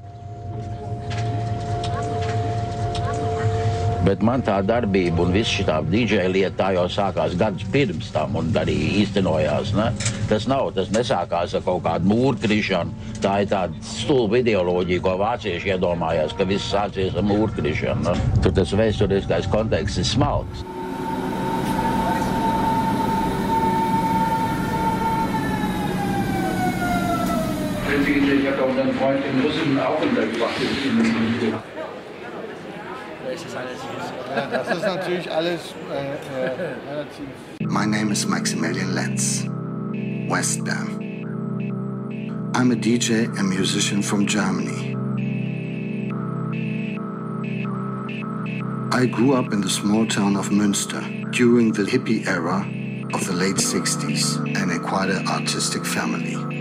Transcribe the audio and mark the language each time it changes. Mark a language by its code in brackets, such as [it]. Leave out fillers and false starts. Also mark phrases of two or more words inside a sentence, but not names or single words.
[lv] Bet man tā darbība un viss šitā DJ lieta tā jau sākās gadus pirms tam un arī īstenojās, ne? Tas nesākās ar kaut kādu mūrkrišanu. Tā ir tāda stulba ideoloģija, ko vācieši iedomājās, ka viss sācies ar mūrkrišanu, ne? Tur tas vēsturiskais konteksts ir smalks. [de] Ich habe auch einen Freund in Russland auch untergebracht. Das ist natürlich alles relativ. [en] My name is Maximilian Lenz, Westbam. I'm a DJ and musician from Germany. I grew up in the small town of Münster during the hippie era of the late 60s and in quite an artistic family.